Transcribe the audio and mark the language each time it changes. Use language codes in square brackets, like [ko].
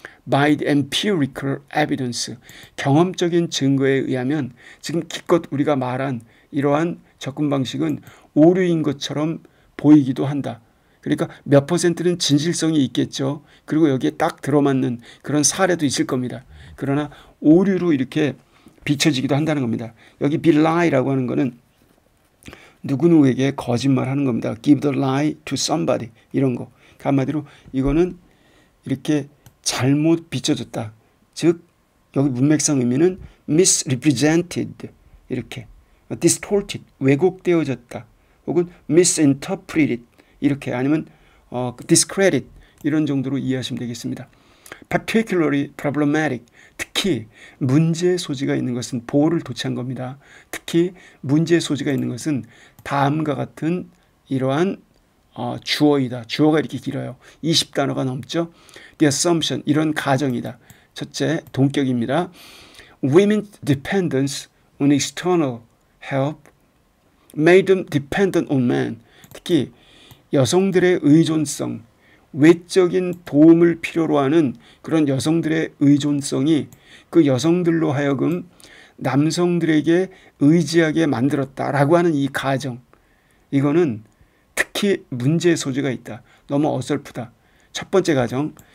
[en] By the empirical evidence, [ko] 경험적인 증거에 의하면 지금 기껏 우리가 말한 이러한 접근 방식은 오류인 것처럼 보이기도 한다. 그러니까 몇 %는 진실성이 있겠죠. 그리고 여기에 딱 들어맞는 그런 사례도 있을 겁니다. 그러나 오류로 이렇게 비춰지기도 한다는 겁니다. 여기 belie라고 하는 거는 누구누구에게 거짓말하는 겁니다. [en] give the lie to somebody, [ko] 이런 거. 한마디로 이거는 이렇게 잘못 비춰졌다. 즉 여기 문맥상 의미는 misrepresented, 이렇게 distorted, 왜곡되어졌다. 혹은 misinterpreted, 이렇게, 아니면 discredit, 이런 정도로 이해하시면 되겠습니다. [en] particularly problematic, [ko] 특히 문제의 소지가 있는 것은, 보호를 도취한 겁니다. 특히 문제의 소지가 있는 것은 다음과 같은 이러한 주어이다. 주어가 이렇게 길어요. 20단어가 넘죠. [en] The assumption, [ko] 이런 가정이다. 첫째, 동격입니다. [en] Women's dependence on external help made them dependent on men. [ko] 특히 여성들의 의존성, 외적인 도움을 필요로 하는 그런 여성들의 의존성이 그 여성들로 하여금 남성들에게 의지하게 만들었다라고 하는 이 가정, 이거는 특히 문제의 소지가 있다. 너무 어설프다. 첫 번째 가정.